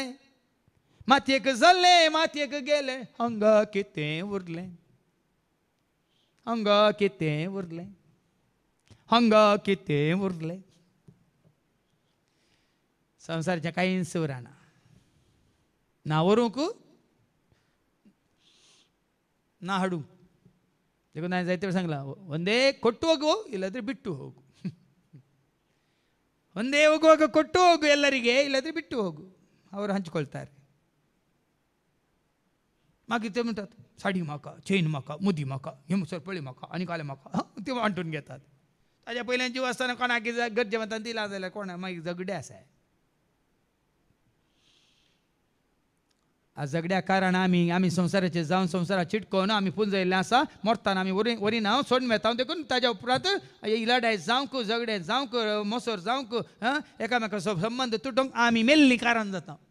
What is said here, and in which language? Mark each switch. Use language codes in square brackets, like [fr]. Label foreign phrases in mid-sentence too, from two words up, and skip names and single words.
[kok] मातयेक जाल्लें मातयेक गेलें हांगा कितें उरलें हांगा कितें उरलें. हांगा कितें उरलें संवसाराचें कांयच उरना ना व्हरूंक ना हाडूंक देखून हांवें जायते सांगलां [kn] ಒಂದೇ ಕೊಟ್ಟು ಹೋಗು ಇಲ್ಲದ್ರೆ ಬಿಟ್ಟು ಹೋಗು ಒಂದೇ ಹೋಗುವಾಗ ಕೊಟ್ಟು ಹೋಗು ಎಲ್ಲರಿಗೆ ಇಲ್ಲದ್ರೆ ಬಿಟ್ಟು ಹೋಗು ಅವರು ಹಂಚಿಕೊಳ್ತಾರೆ [kok] मागीर म्हणटात साडी म्हाका चेन म्हाका मुदी म्हाका हे सरपळी म्हाका आनी काले म्हाका ते वांटून घेतात ताज्या पयल्यान जीव आसतना कोणाक गरजेवंतान दिला जाल्यार कोणा मागीर झगडे आसा आज झगड्या कारण आमी संवसाराचे जावन संवसारा चिटकोवन आमी पुंजयल्ले आसा मोरताना आमी वरी नांव सोडून वेता देखून ताज्या उपरांत इलाडाय जावंक झगडे जावंक मोसोर जावंक एकामेकाचो संबंद तुटोवंक आमी मेल्ली कारण जाता